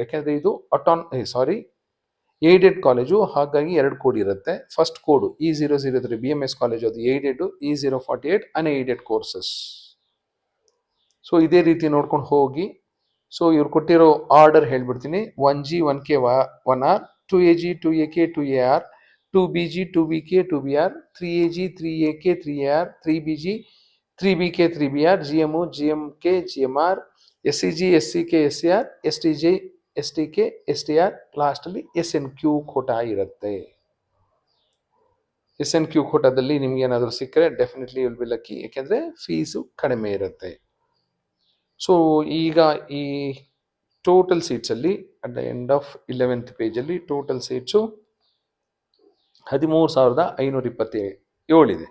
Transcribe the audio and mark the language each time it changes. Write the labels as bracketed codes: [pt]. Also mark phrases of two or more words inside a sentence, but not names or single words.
[kn] ಯಾಕೆಂದರೆ ಇದು [en] aided college, [kn] ಹಾಗಾಗಿ 2 ಕೋಡ್ ಇರುತ್ತೆ. [en] first code [kn] E003 BMS ಕಾಲೇಜು, ಅದು ಏಡೆಡ್. E048 [en] unaided courses. [kn] ಸೊ ಇದೇ ರೀತಿ ನೋಡ್ಕೊಂಡು ಹೋಗಿ. ಸೊ ಇವ್ರು ಕೊಟ್ಟಿರೋ ಆರ್ಡರ್ ಹೇಳ್ಬಿಡ್ತೀನಿ. 1G 1K 1R, 2AG 2AK 2AR, 2BG 2BK 2BR, 3AG 3AK 3AR, 3BG 3BK 3BR, GMO GMK GMR, SCG SCK SCR, STJ STK STR, ಲಾಸ್ಟಲ್ಲಿ SNQ ಕೋಟಾ ಇರುತ್ತೆ. SNQ ಕೋಟಾದಲ್ಲಿ ನಿಮ್ಗೆ ಏನಾದರೂ ಸಿಕ್ಕರೆ [en] definitely will be lucky, [kn] ಯಾಕೆಂದರೆ ಫೀಸು ಕಡಿಮೆ ಇರುತ್ತೆ. ಸೊ ಈಗ ಈ [en] total seatsalli at the end of 11th pagealli total seatsu [kn] 13,527 ಇದೆ.